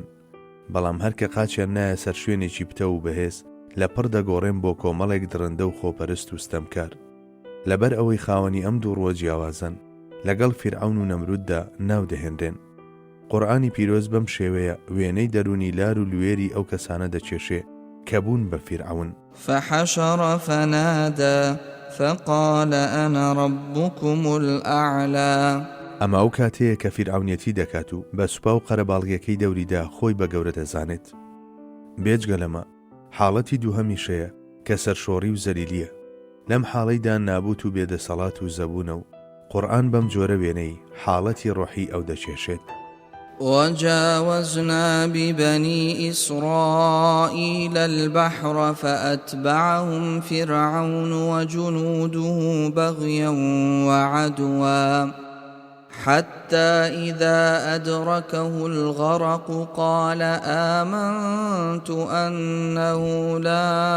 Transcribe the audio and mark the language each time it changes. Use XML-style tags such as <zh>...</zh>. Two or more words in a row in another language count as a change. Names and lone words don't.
<ckb>بەڵام هەر کە قاچیان نایە سەر شوێنێکی پتە و بەهێز، لە پڕ دەگۆڕێن بۆ کۆمەڵێک درەندە و خۆپەرست و ستەمکار. لەبەر ئەوەی خاوەنی ئەم دوو ڕۆ جیاوازن، لەگەڵ فیرعەون و نەمروددا ناو دەهێنرێن. قورئانی پیرۆز بەم شێوەیە وێنەی دەرونی لار و لوێری ئەو کەسانە دەچێشێ کە بوون بە فیرعەون.</ckb> <ar>فحشر فنادى فقال أنا ربكم الأعلى.</ar> <ckb>ئەمە ئەو کاتەیە کە فیرعەونیەتی دەکات و بە سوپا و قەرەباڵغیەکەی دەوریدا خۆی بە گەورە دەزانێت. بێجگە لەمە حاڵەتی دووهەمیشەیە کە سەرشۆڕی و زەلیلیە. لەم حاڵەیدا نابوت و بێدەسەڵات و زەبوونە و قورئان بەم جۆرە وێنەی حاڵەتی ڕۆحی ئەو دەچێشێت.</ckb> <ar>وجاوزنا ببني إسرائيل البحر فأتبعهم فرعون وجنوده بغيا وعدوا حتى إذا أدركه الغرق قال آمنت أنه لا</ar>